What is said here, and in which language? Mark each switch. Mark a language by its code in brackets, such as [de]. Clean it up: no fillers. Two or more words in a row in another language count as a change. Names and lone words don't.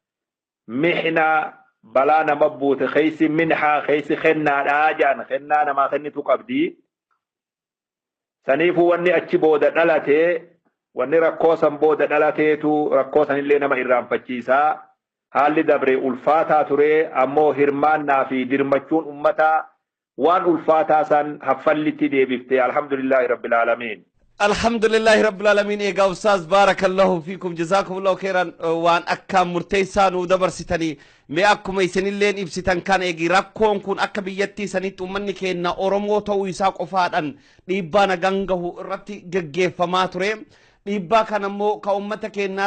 [om] mihna balaa nama buute keeysi minhaa keeysi kennaadhaa jaan kennaa namaa kennitu qabdi saniifuu wanni achi booda dhalatee wanni rakkoo san booda dhalateetu rakkoo sanillee nama irraanfachiisaa haalli dabre ulfaataa ture ammoo hirmaannaa fi dirmachuun ummataa waan ulfaataa san haffallitti deebifte [ar] الحمد لله رب العالمين الحمد لله رب العالمين [om] eega ustaaz [ar] بارك الله فيكم جزاكم الله خيرا [om] waan akka murteessaa nu dabarsitanii mee akkuma isinilleen ibsitan kan eegi rakkoon kun akka biyyattii sanitti ummanni keenya oromoo ta'uu isaa qofaadhaan dhiibbaa nagangahu irratti geggeeffamaa ture dhiibbaa kan ammoo ka ummata keenya